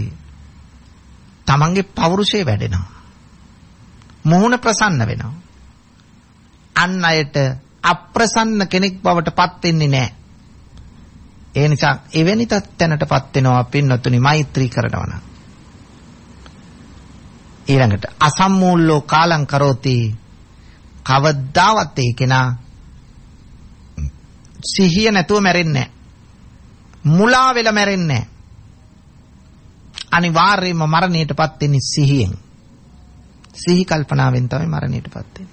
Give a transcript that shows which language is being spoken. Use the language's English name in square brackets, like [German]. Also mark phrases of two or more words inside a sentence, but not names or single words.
[Sinhala] තමන්ගේ පෞරුෂය වැඩෙනවා. මුහුණ ප්‍රසන්න වෙනවා. අන් අයට අප්‍රසන්න කෙනෙක් බවට පත් වෙන්නේ නැහැ. ඒ නිසා එවැනි තැනටපත් වෙනවා පින්නතුනි මෛත්‍රී කරනවා නම්. [Pali] ඊළඟට අසම්මූල්ලෝ කාලං කරෝති. [Sinhala] කවදාවත් ඒ කෙනා සිහිය නැතුව මැරෙන්නේ නැහැ. මුලා වෙලා මැරෙන්නේ නැහැ. අනිවාර්යයෙන්ම මරණයටපත් වෙන්නේ සිහියෙන්. සිහි කල්පනාවෙන් තමයි මරණයටපත් වෙන්නේ.